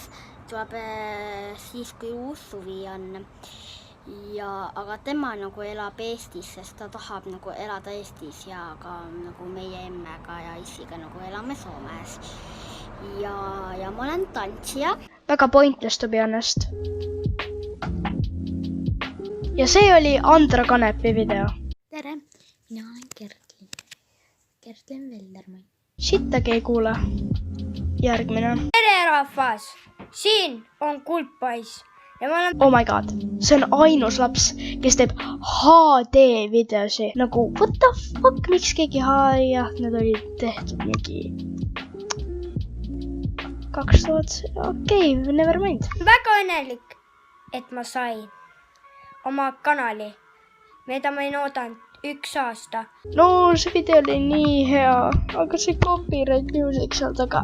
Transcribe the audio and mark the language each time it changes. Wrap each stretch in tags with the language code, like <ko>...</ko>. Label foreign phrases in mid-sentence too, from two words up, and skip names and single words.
<et>Tuleb siis, kui uus suvi on. Aga tema nagu elab Eestis, sest ta tahab nagu elada Eestis ja ka nagu meie emmega ja isiga nagu elame Soomes. Ja ma olen tantsija.</et> <en>Väga pointless, to be honest.</en> <et>Ja see oli Andra Kanepi video. Tere, mina olen Kertlin. Kertlin Veldermann. Sittagi ei kuule. Järgmine. Tere rahvas! Siin on Kuldpais. Ja ma olen...</et> <en>Oh my god,</en> <et>see on ainus laps, kes teeb HD videosi. Nagu,</et> <en>what the fuck,</en> <et>miks keegi jah, need olid tehtud mingi 2000, okei,</et> <en>never mind.</en> <et>Väga õnnelik, et ma sain oma kanali, mida ma ei oodanud 1 aasta. No, see video oli nii hea, aga see</et> <en>copyright music</en> <et>seal taga.</et>